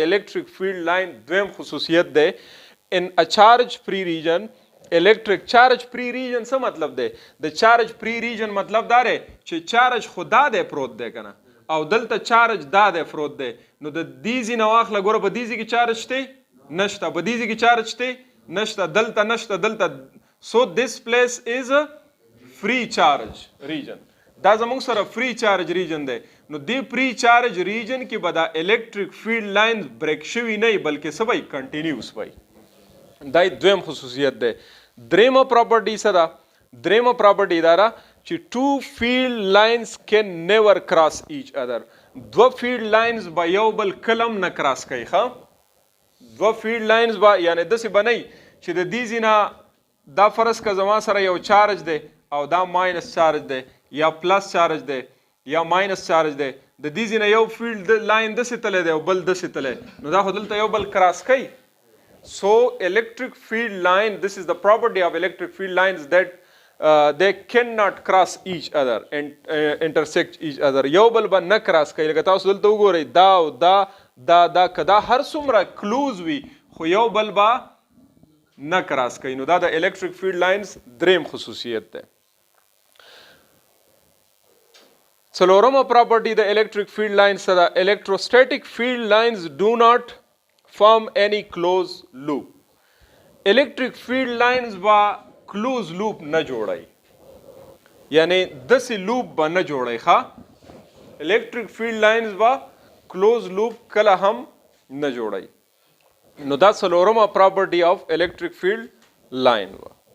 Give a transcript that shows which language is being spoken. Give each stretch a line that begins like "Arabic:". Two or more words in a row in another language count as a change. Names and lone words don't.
English: electric field line
Pashto: دویم خصوصیت دی
English: in a charge free region electric charge free region
Pashto: څه مطلب دی د
English: charge free region
Pashto: مطلب دا دی چې چارج خدا دی پروت دی کنه او دلته چارج دا دی پروت دی نو د دیزی نه واخله ګوره په دیزی کې چارج شته نشته په دیزی کې چارج شته نشته دلته نشته دلته
English: so this place is a free charge region
Pashto: دا زموږ سره
English: free charge region
Pashto: دی نو دی
English: free charge region
Pashto: کې به دا
English: electric field lines break
Pashto: شوي نه بلکې څه وي continuous وي دا دویم خصوصیت دی دریمه پراپرټي څه ده دریمه پراپرټي دا ده چې
English: two field lines can never cross each other
Pashto: دوه
English: field lines
Pashto: به یو بل کلم نه کراس کوي ښه دوه
English: field lines
Pashto: به یعنی داسې به نه چې د دې ځینه دا فرض که زما سره یو چارج دی او دا ماینس چارج دی یا پلس چارج دی یا ماینس چارج دی د دې ځینه یو
English: field line
Pashto: داسې تلی دی او بل داسې تلی نو دا خو دلته یو بل کراس کوي
English: so electric field line this is the property of electric field lines that they cannot cross each other and intersect each other
Pashto: یو بل به نه کراس کوي لکه تاسو دلته وګورئ دا او دا که دا هر څومره کلوز وي خو یو بل به نه کراس کوي نو دا د
English: electric field lines
Pashto: دریم خصوصیت ده څلورمه پراپرټي د
English: electric field lines
Pashto: سره
English: electrostatic field lines do not form any closed loop electric field lines
Pashto: با
English: closed loop
Pashto: نه جوړای یعنی داسې لوپ به نه جوړای ښه
English: electric field lines
Pashto: با
English: closed loop
Pashto: کله هم نه جوړای نو دا څلورمه
English: property of electric field line
Pashto: و